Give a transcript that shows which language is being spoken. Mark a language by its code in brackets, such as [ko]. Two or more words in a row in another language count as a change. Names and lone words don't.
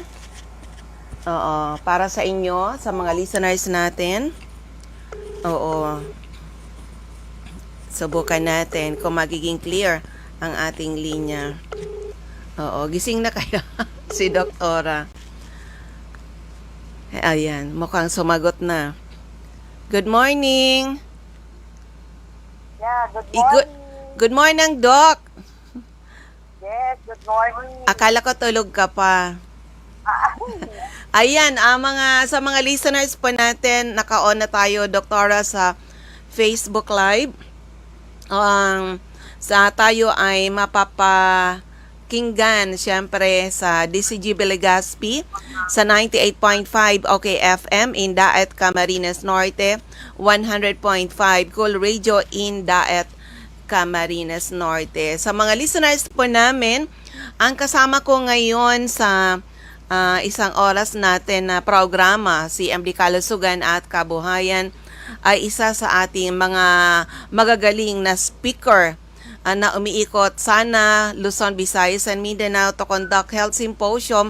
[tl] Oo, para sa inyo, sa mga listeners natin. Oo. Subukan natin kung magiging clear ang ating linya. Oo, gising na kaya si Doktora. Ayan, mukhang sumagot na. [en] Good morning. Yeah, good morning. Good morning, Doc. Yes, good morning. [tl] Akala ko tulog ka pa. Ayan, sa mga listeners po natin, naka-on na tayo, Doktora, sa Facebook Live. Tayo ay mapapakinggan, syempre, sa DCGB Legazpi, sa 98.5 OKFM in Daet Camarines Norte, 100.5 Cool Radio in Daet Camarines Norte. Sa mga listeners po namin, ang kasama ko ngayon sa isang oras natin na programa, CMD Kalusugan at Kabuhayan, ay isa sa ating mga magagaling na speaker na umiikot sana Luzon, Visayas and Mindanao [en] to conduct health symposium.